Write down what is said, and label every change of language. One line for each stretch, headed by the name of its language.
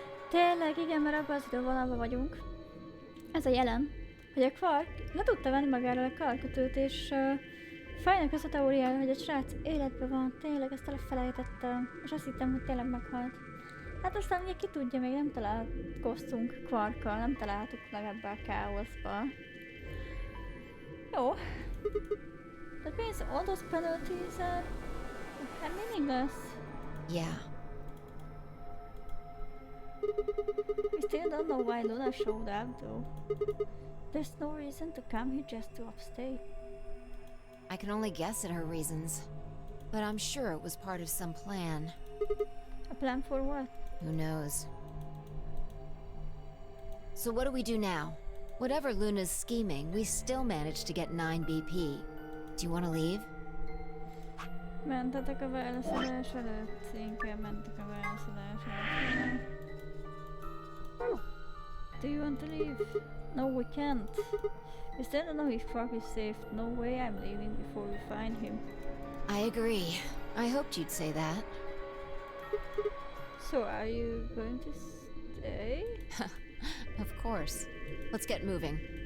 Hungarian: Tényleg, igen, mert abban az idővonalban vagyunk. Ez a jelen, hogy a Quark le tudta venni magáról a karkötőt, és fejnek az a teóriája, hogy a srác életben van, tényleg ezt elfelejtettem, és azt hittem, hogy tényleg meghalt. Hát aztán ugye ki tudja, még nem találkoztunk Quarkkal, nem találtuk meg ebbe a káoszba. Jó.
English: That means all those penalties are meaningless. Yeah. We still don't know why Luna showed up though. There's no reason to come here just to upstate. I can only guess at her reasons. But I'm sure it was part of some plan. A plan for what? Who knows? So what do we do now? Whatever Luna's scheming, we still managed to get 9 BP. Do you want to leave?
Hungarian: Mentetek a válaszadás előtt. Inkább mentek a válaszadás előtt.
English: Do you want to leave? No, we can't. We still don't know if Quark is safe. No way I'm leaving before we find him. I agree. I hoped you'd say that. So are you going to stay? Of course. Let's get moving.